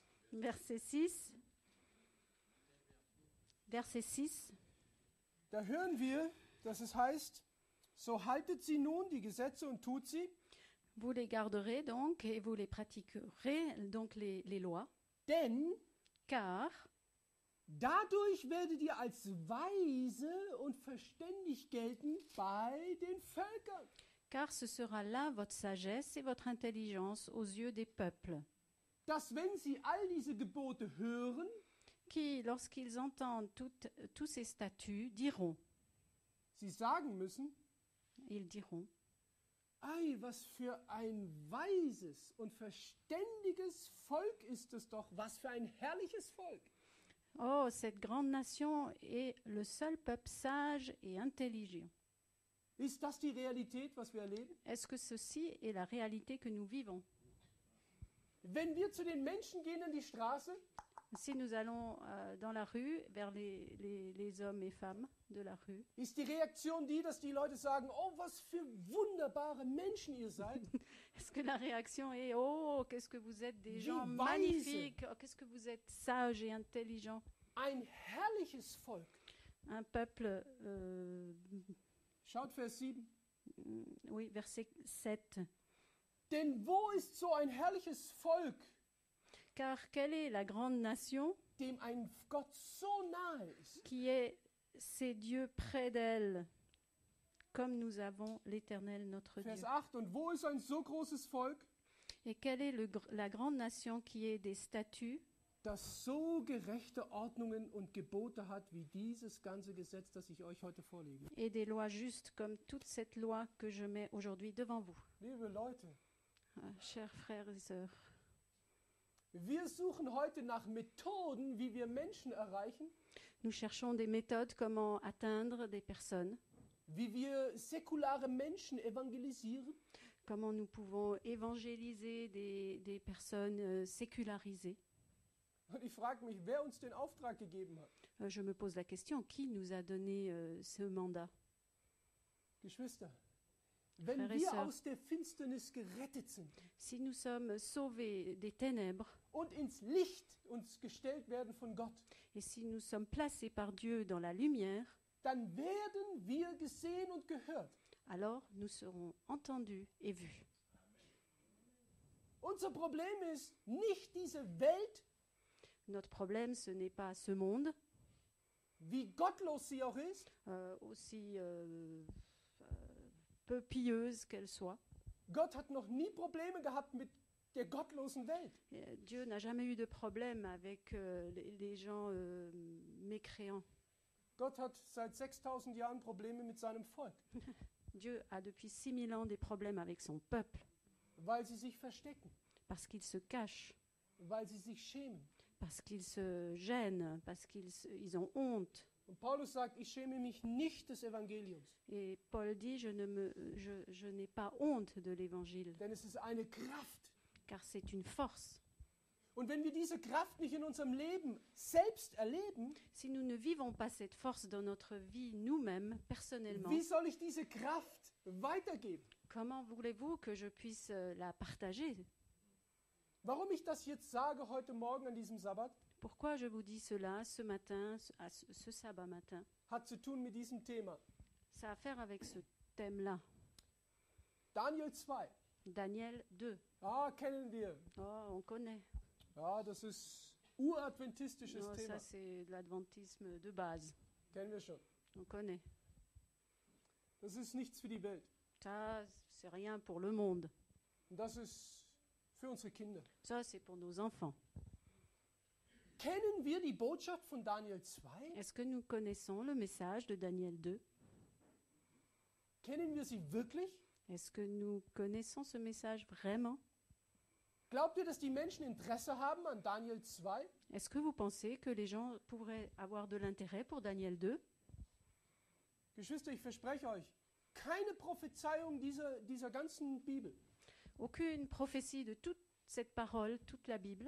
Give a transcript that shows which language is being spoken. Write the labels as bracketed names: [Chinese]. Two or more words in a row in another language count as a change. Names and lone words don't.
[French] Verset 6. Verset 6. [German] da hören wir, dass es heißt, so haltet sie nun die Gesetze und tut sie, [French] Vous les garderez donc et vous les pratiquerez, donc les lois, [German] denn [French] car [German] dadurch werdet ihr als weise und verständig gelten bei den Völkern. [French] ce sera là votre sagesse et votre intelligence aux yeux des peuples, [German] Dass wenn sie all diese Gebote hören, [French] qui, lorsqu'ils entendent tous ces statuts, diront, [German] sie sagen müssen, [French] ils diront, [German] Ei, was für ein weises und verständiges Volk ist es doch. Was für ein herrliches Volk. [French] Oh, cette grande nation est le seul peuple sage et intelligent. [German] Ist das die Realität, was wir erleben? [French] Est-ce que ceci est la réalité que nous vivons? [German] Wenn wir zu den Menschen gehen in die Straße, [French] Si nous allons dans la rue, vers les hommes et femmes de la rue, [German] ist die Reaktion die, dass die Leute sagen, oh, was für wunderbare Menschen ihr seid. [French] est-ce que la réaction est « Oh, qu'est-ce que vous êtes des [German] Wie [French] gens [German] weise. [French] magnifiques, oh, qu'est-ce que vous êtes sages et intelligents !» [German] Ein herrliches Volk. [French] Un peuple, [German] Schaut Vers 7. [French] oui, verset 7. [German] Denn wo ist so ein herrliches Volk, [French] Car quelle est la grande nation [German] dem ein Gott so nahe ist? [French] qui est ces dieux près d'elle, comme nous avons l'Éternel notre Dieu? [German] Vers 8. Und wo ist ein so großes Volk, [French] Et quelle est la grande nation qui est des statuts, [German] das so gerechte Ordnungen und Gebote hat, wie dieses ganze Gesetz, das ich euch heute vorlege? [French] et des lois justes comme toute cette loi que je mets aujourd'hui devant vous? [German] Liebe Leute, [French] Chers frères et sœurs, [German] wir suchen heute nach Methoden, wie wir Menschen erreichen, [French] nous cherchons des méthodes comment atteindre des personnes, [German] wie wir säkulare Menschen evangelisieren. [French] comment nous pouvons évangéliser des personnes sécularisées. [German] Und ich frage mich, wer uns den Auftrag gegeben hat. [French] Je me pose la question, qui nous a donné ce mandat? [German] Geschwister, wenn [French] Frères et [German] wir [French] sœurs. [German] aus der Finsternis gerettet sind [French] Si nous sommes sauvés des ténèbres [German] und ins Licht uns gestellt werden von Gott, [French] et si nous sommes placés par Dieu dans la lumière, [German] dann werden wir gesehen und gehört. [French] alors nous serons entendus et vus. [German] Unser Problem ist nicht diese Welt, [French] Notre problème, ce n'est pas ce monde, [German] wie gottlos sie auch ist. [French] aussi peu pieuse qu'elle soit. [German] Gott hat noch nie Probleme gehabt mit der gottlosen Welt. [French] Dieu n'a jamais eu de problème avec les gens mécréants. [German] Gott hat seit 6000 Jahren Probleme mit seinem Volk, [French] Dieu a depuis 6000 ans des problèmes avec son peuple, [German] weil sie sich verstecken, [French] parce qu'ils se cachent, [German] weil sie sich schämen. [French] parce qu'ils se gênent, parce ils ont honte. [German] Und Paulus sagt, ich schäme mich nicht des Evangeliums, [French] Et Paul dit, je n'ai pas honte de l'évangile, [German] denn es ist eine Kraft. [French] car c'est une force. [German] Und wenn wir diese Kraft nicht in unserem Leben selbst erleben, [French] Si nous ne vivons pas cette force dans notre vie nous-mêmes, personnellement, [German] wie soll ich diese Kraft weitergeben? [French] comment voulez-vous que je puisse la partager? [German] Warum ich das jetzt sage heute Morgen an diesem Sabbat, [French] Pourquoi je vous dis cela ce matin, ce sabbat matin? [German] hat zu tun mit diesem Thema. [French] Ça a à faire avec ce thème-là. [German] Daniel 2. [French] Daniel 2. [German] Ah, kennen wir. [French] Oh, on connaît. [German] Ja, das ist uradventistisches [French] Non, [German] Thema. [French] ça, c'est de l'adventisme de base. [German] Kennen wir schon. [French] On connaît. [German] Das ist nichts für die Welt. [French] Ça, c'est rien pour le monde. [German] Und das ist für unsere Kinder. [French] Ça, c'est pour nos enfants. [German] Kennen wir die Botschaft von Daniel 2? [French] Est-ce que nous connaissons le message de Daniel 2? [German] Kennen wir sie wirklich? [French] Est-ce que nous connaissons ce message vraiment? [German] Glaubt ihr, dass die Menschen Interesse haben an Daniel 2? [French] Est-ce que vous pensez que les gens pourraient avoir de l'intérêt pour Daniel 2? [German] Geschwister, ich verspreche euch, keine Prophezeiung dieser ganzen Bibel [French] Aucune prophétie de toute cette parole, toute la Bible,